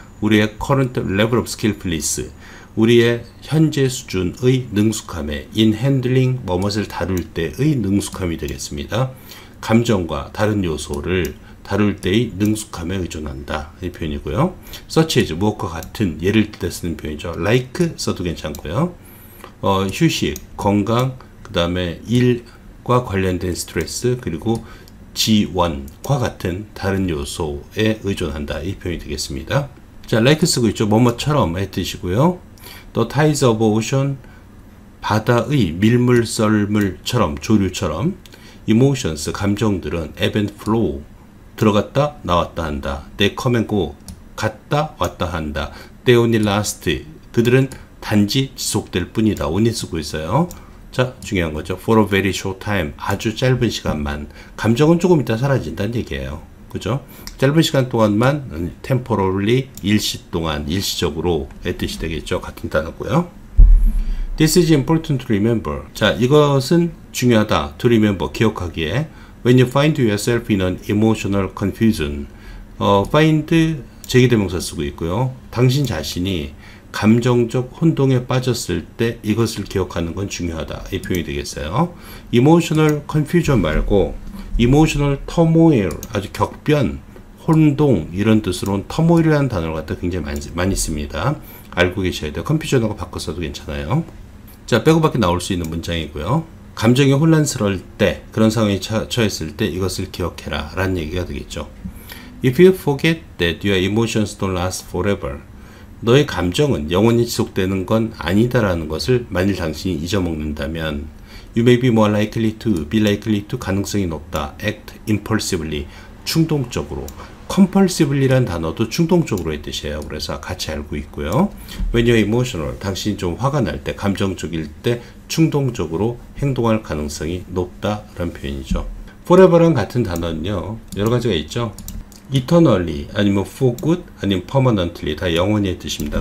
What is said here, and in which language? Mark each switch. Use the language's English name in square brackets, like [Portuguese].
[Korean] 우리의 [English] current level of skillfulness, [Korean] 우리의 현재 수준의 능숙함에 [English] in handling, [Korean] 무엇을 다룰 때의 능숙함이 되겠습니다. 감정과 다른 요소를 다룰 때의 능숙함에 의존한다 이 표현이고요. such as, 무엇과 같은, 예를 들어 쓰는 표현이죠. like 써도 괜찮고요. 휴식, 건강, 그 다음에 일과 관련된 스트레스, 그리고 지원과 같은 다른 요소에 의존한다 이 표현이 되겠습니다. 자, like 쓰고 있죠. 뭐뭐처럼의 뜻이고요. [English] The tides of ocean, [Korean] 바다의 밀물 썰물처럼, 조류처럼. [English] emotions, [Korean] 감정들은 [English] ebb and flow, [Korean] 들어갔다 나왔다 한다. [English] they come and go, [Korean] 갔다 왔다 한다. [English] they only last, [Korean] 그들은 단지 지속될 뿐이다. only 쓰고 있어요. 자, 중요한 거죠. [English] for a very short time. [Korean] 아주 짧은 시간만. 감정은 조금 있다 사라진다는 얘기예요. 그죠? 짧은 시간 동안만 temporarily 일시 동안 일시적으로 의 뜻이 되겠죠. 같은 단어고요. [English] This is important to remember. [Korean] 자, 이것은 중요하다. to remember. 기억하기에. [English] When you find yourself in an emotional confusion. [Korean] find 제기대명사 쓰고 있고요. 당신 자신이 감정적 혼동에 빠졌을 때 이것을 기억하는 건 중요하다. 이 표현이 되겠어요. emotional confusion 말고 emotional turmoil, 아주 격변, 혼동 이런 뜻으로는 turmoil이라는 단어를 갖다 굉장히 많이 씁니다. 알고 계셔야 돼요. confusion하고 바꿔서도 괜찮아요. 자, 빼고밖에 나올 수 있는 문장이고요. 감정이 혼란스러울 때, 그런 상황에 처했을 때 이것을 기억해라 라는 얘기가 되겠죠. [English] If you forget that your emotions don't last forever, [Korean] 너의 감정은 영원히 지속되는 건 아니다라는 것을 만일 당신이 잊어먹는다면 [English] You may be more likely to, be likely to [Korean] 가능성이 높다. [English] Act impulsively, 충동적으로. [Korean] compulsively란 단어도 충동적으로의 뜻이에요. 그래서 같이 알고 있고요. [English] When you're emotional, [Korean] 당신이 좀 화가 날 때, 감정적일 때 충동적으로 행동할 가능성이 높다라는 표현이죠. forever랑 같은 단어는요. 여러 가지가 있죠. eternally, 아니면 for good, 아니면 permanently 다 영원히의 뜻입니다.